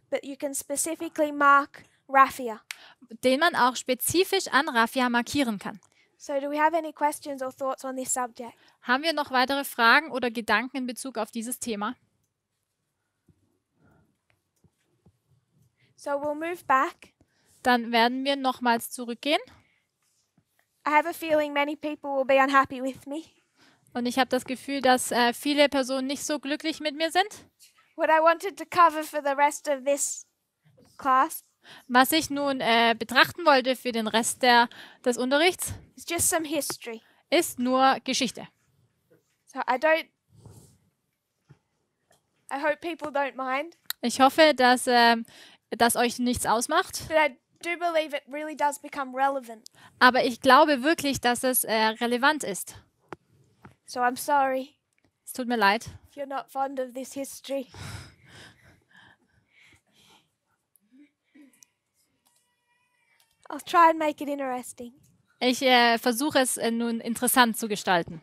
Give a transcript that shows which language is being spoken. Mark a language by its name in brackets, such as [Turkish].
[English] but you can specifically mark Raphia. [German] den man auch spezifisch an Raphia markieren kann. [English] So do we have any questions or thoughts on this subject? [German] Haben wir noch weitere Fragen oder Gedanken in Bezug auf dieses Thema? [English] So we'll move back. [German] Dann werden wir nochmals zurückgehen. [English] I have a feeling many people will be unhappy with me. [German] Und ich habe das Gefühl, dass viele Personen nicht so glücklich mit mir sind. [English] What I wanted to cover for the rest of this class [German] Was ich nun betrachten wollte für den Rest des Unterrichts, [English] is just some history. [German] ist nur Geschichte. [English] So I hope people don't mind, [German] Ich hoffe, dass das euch nichts ausmacht. [English] but I do believe it really does become relevant. [German] Aber ich glaube wirklich, dass es relevant ist. [English] So I'm sorry [German] Es tut mir leid. [English] if you're not fond of this history. I'll try and make it interesting. [German] Ich versuche es nun interessant zu gestalten.